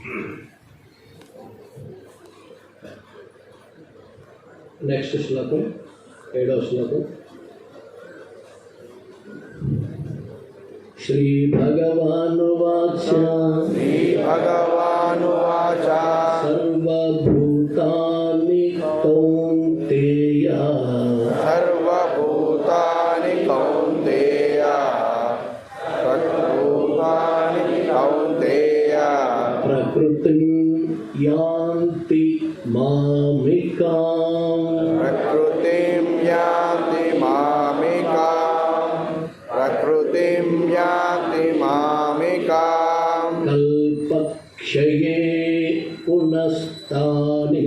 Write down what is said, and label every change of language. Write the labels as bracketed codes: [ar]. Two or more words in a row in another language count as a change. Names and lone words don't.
[te] నెక్స్ట్ శ్లోకం 7వ శ్లోకం. [sa] శ్రీభగవానువాచ శ్రీభగవానువాచ సర్వభూతాని కౌంతేయ సర్వభూతాని కౌంతేయ సర్వభూతాని కౌంతేయ ప్రకృతిం యాంతి మామికాం ప్రకృతిం యాంతి మామికాం ప్రకృతిం యాంతి మామికాం కల్పక్షయే పునస్తాని